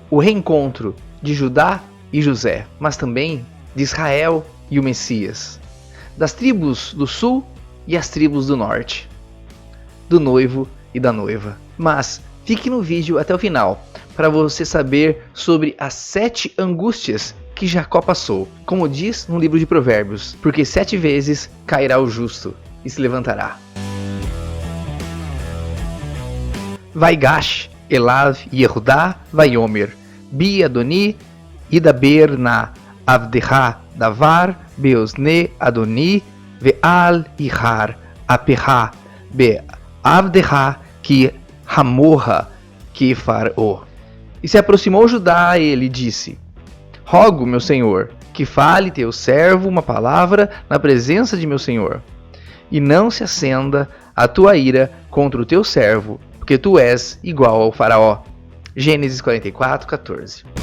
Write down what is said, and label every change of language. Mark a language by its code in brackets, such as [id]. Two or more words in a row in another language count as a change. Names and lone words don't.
[pt] O reencontro de Judá e José, mas também de Israel e o Messias, das tribos do sul e as tribos do norte, do noivo e da noiva. Mas fique no vídeo até o final para você saber sobre as 7 angústias que Jacó passou, como diz no livro de Provérbios, porque 7 vezes cairá o justo e se levantará. [he] ויגש אליו יהודה ויאמר בי אדני ידבר נא עבדך דבר באזני אדני ואל יחר אפך בעבדך כי כמוך כפרעה. [pt] E se aproximou Judá a ele e disse: Rogo, meu senhor, que fale teu servo uma palavra na presença de meu senhor, e não se acenda a tua ira contra o teu servo, porque tu és igual ao faraó. Gênesis 44:14.